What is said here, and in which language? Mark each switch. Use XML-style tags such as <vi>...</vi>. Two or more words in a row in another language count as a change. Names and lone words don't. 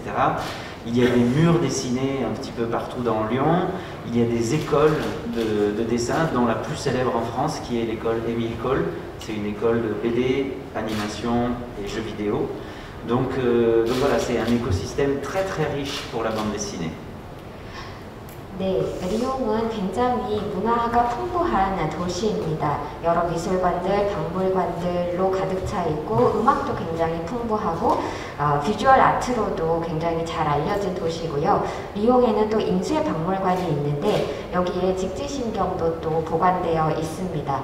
<fr>Il y a des murs dessinés un petit peu partout dans Lyon. Il y a des écoles de dessin, dont la plus célèbre en France, qui est l'école Émile Cohl. C'est une école de BD, animation et jeux vidéo. Donc voilà, c'est un écosystème très très riche pour la bande dessinée.</fr> <ko>네, 리옹은 굉장히 문화가 풍부한 도시입니다. 여러 미술관들, 박물관들로 가득 차 있고 음악도 굉장히 풍부하고 비주얼 아트로도 굉장히 잘 알려진 도시고요. 리옹에는 또 인쇄박물관이 있는데 여기에 직지신경도 또 보관되어 있습니다.</ko>